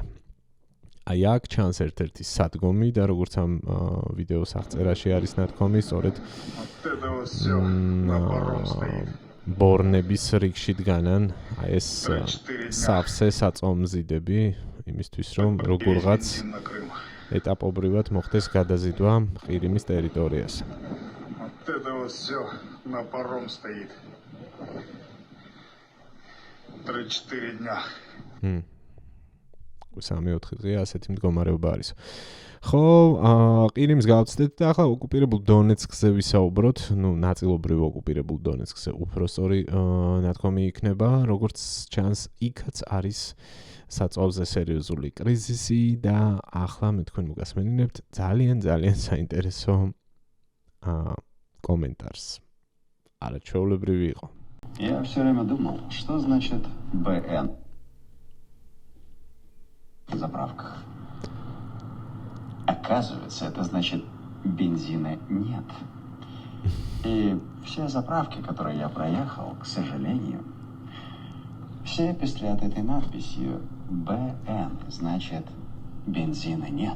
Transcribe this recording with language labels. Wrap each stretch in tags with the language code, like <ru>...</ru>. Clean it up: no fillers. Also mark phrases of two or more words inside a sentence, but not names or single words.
<ka>აი აქ ჩანს ერთ-ერთი სადგომი და როგორც ამ ვიდეოს აღწერაში არის ნათქვამი, სწორედ ბორნების რიგში დგანან აი ეს სავსე საწომზიდები იმისთვის, რომ როგორღაც ეტაპობრივად მოხდეს გადაზიდვა ყირიმის ტერიტორიაზე.</ka> <ru>Это вот все на паром стоит. 3-4 дня.</ru> <ka>3-4 დღეა ასეთი მდგომარეობა არის. ხო, ყირიმს გავცდეთ და ახლა ოკუპირებულ დონეცკზე ვისაუბროთ, ნუ ნაწილობრივ ოკუპირებულ დონეცკზე უფრო სწორი ნათქვამი იქნება, როგორც ჩანს, იქაც არის საწვავზე სერიოზული კრიზისი და ახლა მე თქვენ მოგასმენინებთ ძალიან საინტერესო комментарс. Არაჩვეულებრივი იყო.</ka> <ru>Я все время думал, что значит БН в заправках. Оказывается, это значит бензина нет. И все заправки, которые я проехал, к сожалению, все пестрят этой надписью БН, значит бензина нет.</ru>